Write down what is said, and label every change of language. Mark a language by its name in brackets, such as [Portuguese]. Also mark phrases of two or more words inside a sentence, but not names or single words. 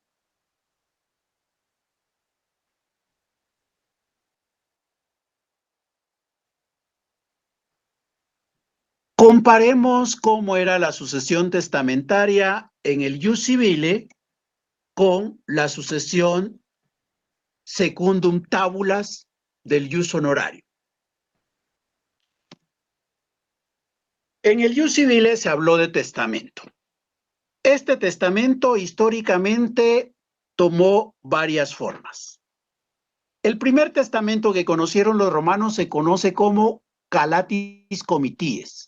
[Spanish] Comparemos cómo era la sucesión testamentaria en el [Latin] jus civile [Spanish] con la sucesión [Latin] secundum tabulas [Spanish] del [Latin] jus honorario. [Spanish] En el [Latin] jus civile [Spanish] se habló de testamento. Este testamento históricamente tomó varias formas. El primer testamento que conocieron los romanos se conoce como [Latin] Calatis Comitiis.